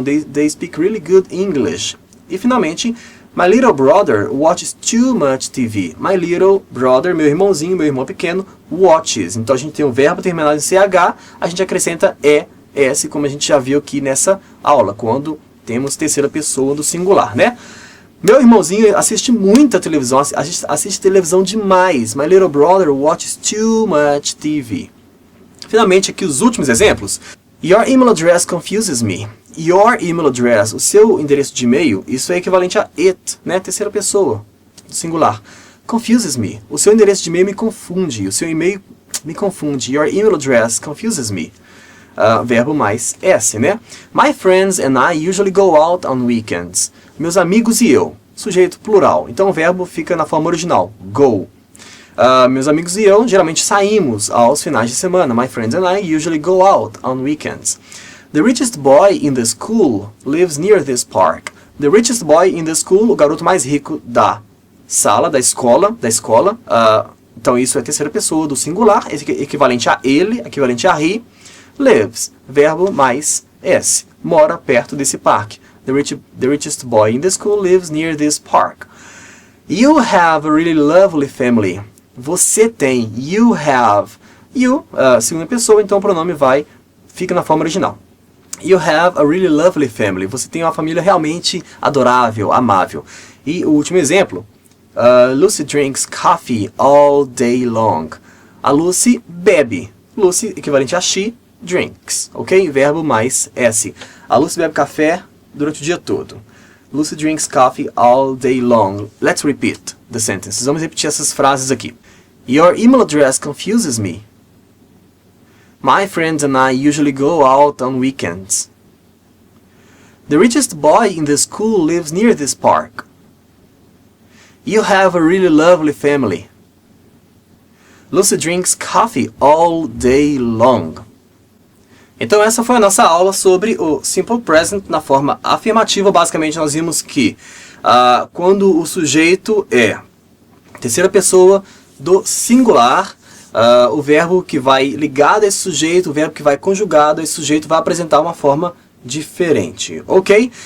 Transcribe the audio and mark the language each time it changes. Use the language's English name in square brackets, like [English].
[English] They speak really good English. [Portuguese] E finalmente, [English] my little brother watches too much TV. My little brother, [Portuguese] meu irmãozinho, meu irmão pequeno, watches. Então a gente tem o verbo terminado em CH, a gente acrescenta ES, como a gente já viu aqui nessa aula, quando temos terceira pessoa do singular, né? Meu irmãozinho assiste muita televisão, assiste televisão demais. [English] My little brother watches too much TV. [Portuguese] Finalmente, aqui os últimos exemplos. [English] Your email address confuses me. Your email address, [Portuguese] o seu endereço de e-mail, isso é equivalente a it, né? Terceira pessoa, singular. [English] Confuses me. [Portuguese] O seu endereço de e-mail me confunde. O seu e-mail me confunde. [English] Your email address confuses me. [Portuguese] Verbo mais S, né? [English] My friends and I usually go out on weekends. [Portuguese] Meus amigos e eu. Sujeito plural. Então o verbo fica na forma original. Go. Meus amigos e eu geralmente saímos aos finais de semana. [English] My friends and I usually go out on weekends. The richest boy in the school lives near this park. The richest boy in the school, [Portuguese] o garoto mais rico da sala, da escola. Então isso é terceira pessoa do singular, equivalente a ele, equivalente a he. Lives, verbo mais S, mora perto desse parque. [English] The richest boy in the school lives near this park. You have a really lovely family. [Portuguese] Você tem, [English] you have. [Portuguese] You, segunda pessoa, então o pronome fica na forma original. [English] You have a really lovely family. [Portuguese] Você tem uma família realmente adorável, amável. E o último exemplo. Lucy drinks coffee all day long. A Lucy bebe. Lucy, equivalente a she, drinks. Ok? Verbo mais S. A Lucy bebe café durante o dia todo. [English] Lucy drinks coffee all day long. Let's repeat the sentences. [Portuguese] Vamos repetir essas frases aqui. [English] Your email address confuses me. My friends and I usually go out on weekends. The richest boy in the school lives near this park. You have a really lovely family. Lucy drinks coffee all day long. [Portuguese] Então essa foi a nossa aula sobre o Simple Present na forma afirmativa. Basicamente nós vimos que quando o sujeito é terceira pessoa do singular, o verbo que vai ligado a esse sujeito, o verbo que vai conjugado a esse sujeito vai apresentar uma forma diferente, ok?